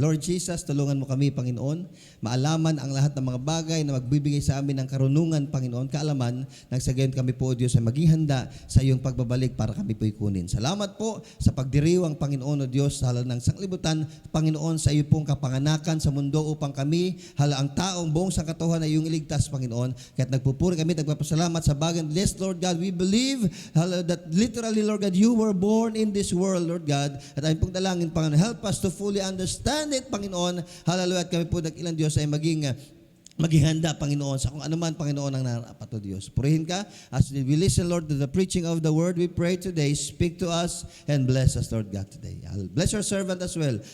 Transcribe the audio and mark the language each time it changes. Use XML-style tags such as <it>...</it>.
<tl>Lord Jesus, tulungan mo kami, Panginoon, maalaman ang lahat ng mga bagay na magbibigay sa amin ng karunungan, Panginoon, kaalaman, nang sa gayon kami po, Diyos, ay maging handa sa iyong pagbabalik para kami po'y kunin. Salamat po sa pagdiriwang, Panginoon, o Diyos, sa halal ng sanglibutan, Panginoon, sa iyo pong kapanganakan sa mundo upang kami, hala ang taong buong sangkatuhan ay iyong iligtas, Panginoon. Kaya't nagpupuri kami, nagpapasalamat sa bagay.</tl> <en>Yes, Lord God, we believe that literally, Lord God, you were born in this world, Lord God,</en> <tl>at ayun pong dalangin,</tl> <en>Panginoon, help us to fully understand it, Panginoon.</en> <tl>Hallelujah. At kami po ng ilang Diyos ay maging handa, Panginoon, sa kung anuman, Panginoon, ang narapat o Diyos. Purihin ka.</tl> <en>As we listen, Lord, to the preaching of the word, we pray today, speak to us and bless us, Lord God, today. I'll bless your servant as well.</en>